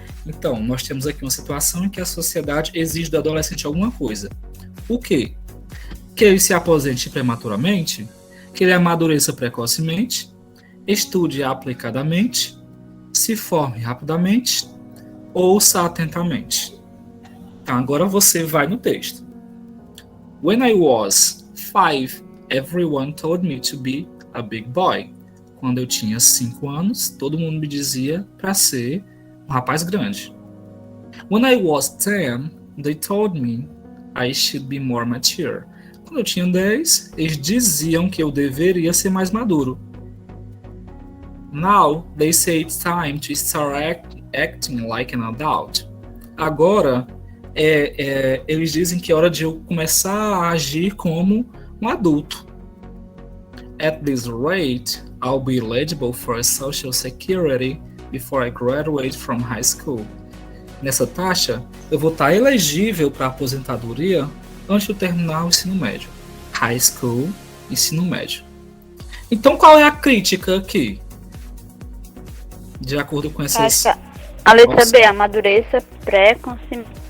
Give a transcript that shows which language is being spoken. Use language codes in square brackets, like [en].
[pt] Então, nós temos aqui uma situação em que a sociedade exige do adolescente alguma coisa. O quê? Que ele se aposente prematuramente, que ele amadureça precocemente, estude aplicadamente, se forme rapidamente, ouça atentamente. Então, agora você vai no texto. [en] When I was 5, everyone told me to be a big boy. [pt] Quando eu tinha 5 anos, todo mundo me dizia para ser um rapaz grande. [en] When I was 10, they told me I should be more mature. [pt] Quando eu tinha 10, eles diziam que eu deveria ser mais maduro. [en] Now, they say it's time to start acting like an adult. [pt] Agora, eles dizem que é hora de eu começar a agir como um adulto. [en] At this rate, I'll be eligible for Social Security before I graduate from high school. [pt] Nessa taxa, eu vou estar elegível para aposentadoria antes de eu terminar o ensino médio. High school, ensino médio. Então, qual é a crítica aqui? De acordo com essas... A letra B, amadureça precocemente.